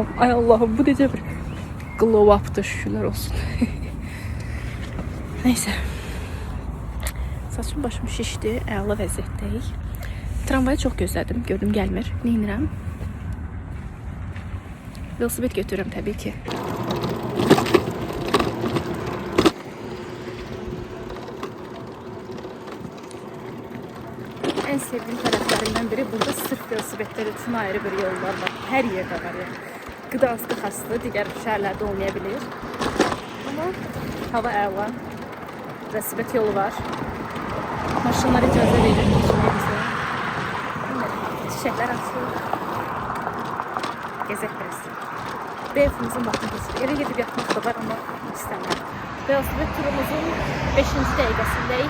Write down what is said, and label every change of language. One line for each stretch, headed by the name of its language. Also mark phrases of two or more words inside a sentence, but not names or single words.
Azerbaijani: Ay Allah'ım, bu necə bir
English: glow up'dır,
Azerbaijani: şükürlər olsun. Neyse. Saçım başım şişdi, əla vəziyyətdəyik. Tramvayı çox gözlədim, gördüm gəlmir. Neynirəm? Velosiped götürürəm təbii ki.
Turkish: En sevdiğim taraflarından biri burada sırf velosipedler için ayrı bir yollar var. Her yerde var yani.
Azerbaijani: Gdansk'a xaslı, digər şəhərlərdə olmayabilir. Ama hava əla. Velosiped yolu var. Maşınlar icazə verir geçməyimizə. Çiçəklər açılır. Gezək biraz. Beyfimizin vaxtını keçirir. Evə gedib yatmaq da var ama istəmirəm. Velosiped turumuzun 5-ci dəqiqəsindəyik.